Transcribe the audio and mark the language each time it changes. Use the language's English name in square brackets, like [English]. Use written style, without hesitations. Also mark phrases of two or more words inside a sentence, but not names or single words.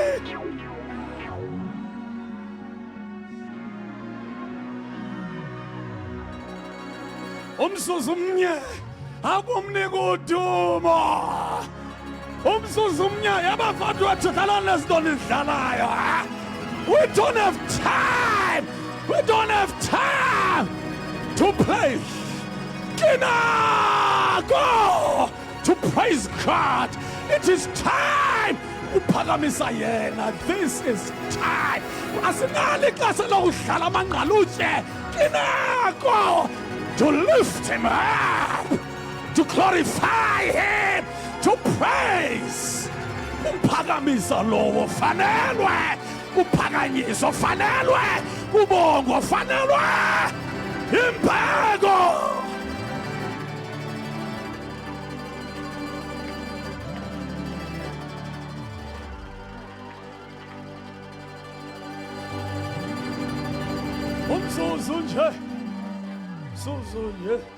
[Xhosa] Umzuzu mnye akumnika udumo. Umzuzu mnye yabafana wethu dlalani nezinto nidlalayo. [English] We don't have time. We don't have time to play. Go to praise God. It is time. [Xhosa] Uphakamisa yena. [English] This is time. [Xhosa] Asinali ixesha lokudlala amangqalutye. [English] Go to lift him up, to glorify him, to praise. [Xhosa] Uphakamisa lowo fanelwe. Uphakanyiso fanelwe. Ubongo fanelwe. Imbeko. Umzuzu nje, umzuzu nje.